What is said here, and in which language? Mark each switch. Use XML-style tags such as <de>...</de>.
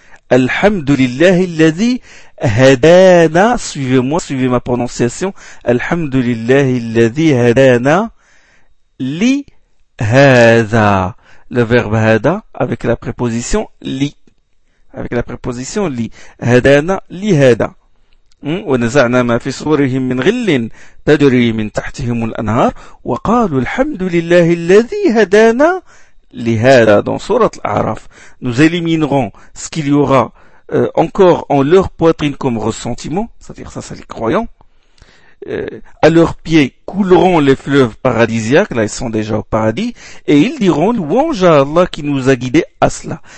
<ar>Alhamdulillah illadhi hadana,</ar> <fr>suivez-moi, suivez ma prononciation.</fr> <ar>Alhamdulillah illadhi hadana li hada.</ar> <fr>Le verbe hada avec la préposition li. Avec la préposition li.</fr> <ar>Hadana li hada. ونزعنا ما في صدورهم من غل تجري من تحتهم الأنهار وقالوا الحمد لله الذي هدانا لهذا.</ar> <fr>Dans Sourate Al-A'raf, nous éliminerons ce qu'il y aura encore en leur poitrine comme ressentiment, c'est-à-dire ça, c'est les croyants. À leurs pieds couleront les fleuves paradisiaques, là ils sont déjà au paradis, et ils diront louange à Allah qui nous a guidés à cela.</fr>